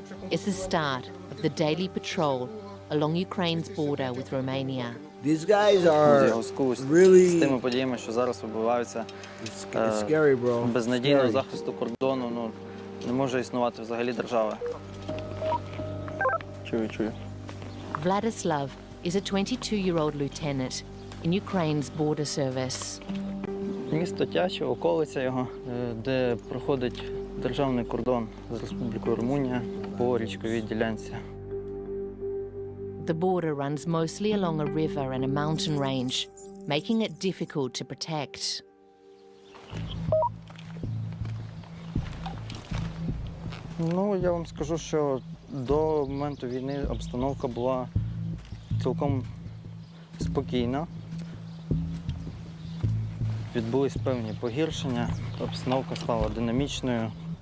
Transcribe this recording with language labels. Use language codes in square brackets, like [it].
[en] It's the start of the daily patrol along Ukraine's border with Romania. These guys are really [uk] з тими подіями, що зараз відбуваються. [en] Scary, bro. [uk] Без надійного захисту кордону, не може існувати взагалі держава. Чую. [en] Vladislav is a 22-year-old lieutenant in Ukraine's border service. [uk] Місто Тяче, околиця його, де проходить державний кордон з Республікою Румунія по річковій ділянці. [en] The border runs mostly along a river and a mountain range, making it difficult to protect. [uk] Я вам скажу, що до моменту війни обстановка була цілком спокійна. Відбулись певні погіршення, обстановка стала динамічною.